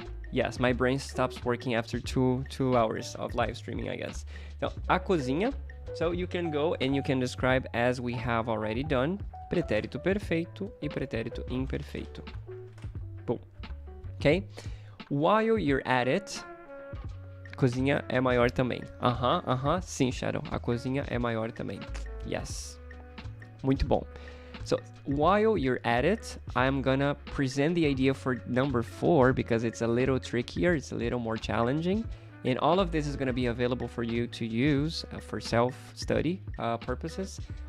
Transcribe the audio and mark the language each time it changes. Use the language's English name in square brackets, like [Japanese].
[English] Yes, my brain stops working after two hours of live streaming, I guess. So, a cozinha. So you can go and you can describe as we have already done. [Portuguese] Pretérito perfeito e pretérito imperfeito. Boom. Okay? [English] While you're at it, [Portuguese] cozinha é maior também. Sim, Shadow. A cozinha é maior também. Yes. Muito bom. [English] So, while you're at it, I'm gonna present the idea for number 4 because it's a little trickier, it's a little more challenging. And all of this is gonna be available for you to use for self-study purposes.